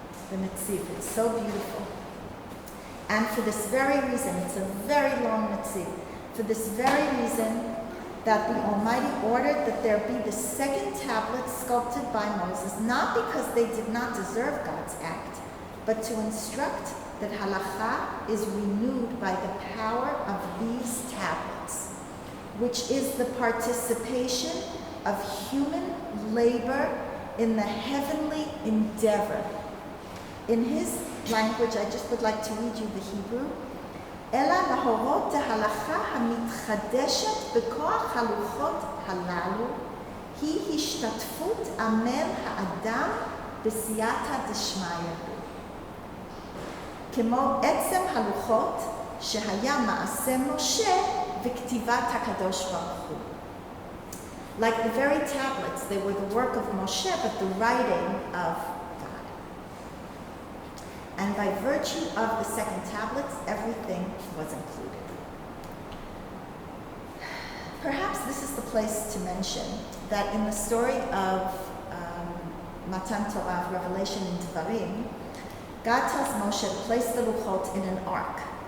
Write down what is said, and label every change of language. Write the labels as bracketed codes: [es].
[en] The Netziv, it's so beautiful. And for this very reason, it's a very long Netziv, for this very reason that the Almighty ordered that there be the second tablet sculpted by Moses, not because they did not deserve God's act, but to instruct that halacha is renewed by the power of these tablets, which is the participation of human labor in the heavenly endeavor. In his language, I just would like to read you the Hebrew. [he] אלא להורות ההלכה המתחדשת בכוח הלוחות הללו היא השתתפות עמל האדם בסייעתא דשמיא. כמו עצם הלוחות שהיה מעשה משה וכתיבת הקדוש ברוך הוא. [en] Like the very tablets, they were the work of Moshe, but the writing of God. And by virtue of the second tablets, everything was included. Perhaps this is the place to mention that in the story of Matan Torah, Revelation in Devarim, God tells Moshe to place the Luchot in an ark.